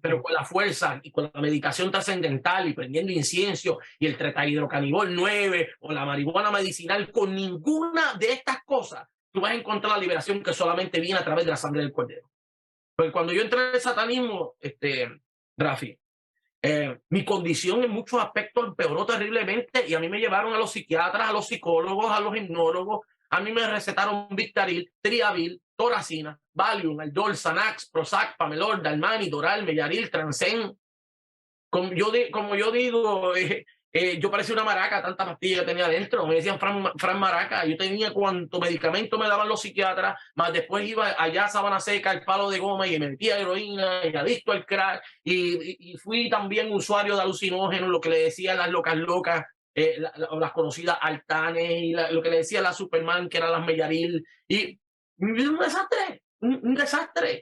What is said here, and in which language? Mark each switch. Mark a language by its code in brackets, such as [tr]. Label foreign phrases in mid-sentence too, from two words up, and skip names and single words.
[es] Pero con la fuerza y con la medicación trascendental y prendiendo incienso y el tetrahidrocanibol 9 o la marihuana medicinal, con ninguna de estas cosas tú vas a encontrar la liberación que solamente viene a través de la sangre del Cordero. Porque cuando yo entré en el satanismo, Rafi, mi condición en muchos aspectos empeoró terriblemente, y a mí me llevaron a los psiquiatras, a los psicólogos, a los hipnólogos. A mí me recetaron Victaril, Triavil, Toracina, Valium, Aldol, Xanax, Prozac, Pamelor, Dalmani, Doral, Mellaril, Transen. Como yo digo, yo parecía una maraca, tanta pastilla que tenía adentro. Me decían Fran Maraca. Yo tenía cuanto medicamento me daban los psiquiatras, más después iba allá a Sabana Seca, el palo de goma, y me metía heroína, y adicto al crack, y fui también usuario de alucinógenos, lo que le decían las locas, o las conocidas Altanes, y lo que le decía la Superman, que eran las Mellaril, y un desastre, un desastre.